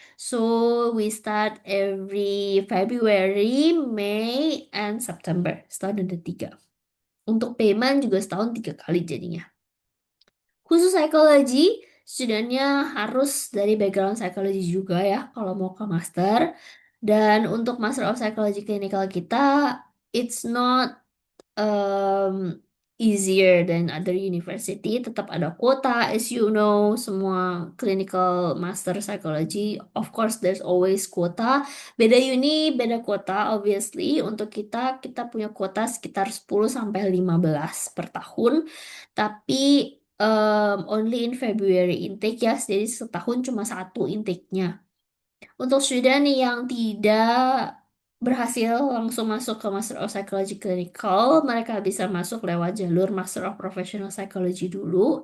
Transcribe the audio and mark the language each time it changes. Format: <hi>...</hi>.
<en>So we start every February, May, and September.</en> <id>Setahun ada tiga. Untuk payment juga setahun tiga kali jadinya. Khusus psikologi, studentnya harus dari background psikologi juga ya kalau mau ke master. Dan untuk</id> <en>Master of Psychology Clinical kita, it's not um, easier than other university.</en> <id>Tetap ada kuota,</id> <en>as you know,</en> <id>semua clinical master psychology.</id> <en>Of course, there's always kuota.</en> <id>Beda uni, beda kuota,</id> <en>obviously.</en> <id>Untuk kita, kita punya kuota sekitar 10 sampai 15 per tahun. Tapi</id> <en>only in February intake</en> <id>ya, jadi setahun cuma satu intake-nya. Untuk student yang tidak berhasil langsung masuk ke Master of Psychology Clinical, mereka bisa masuk lewat jalur Master of Professional Psychology dulu.</id>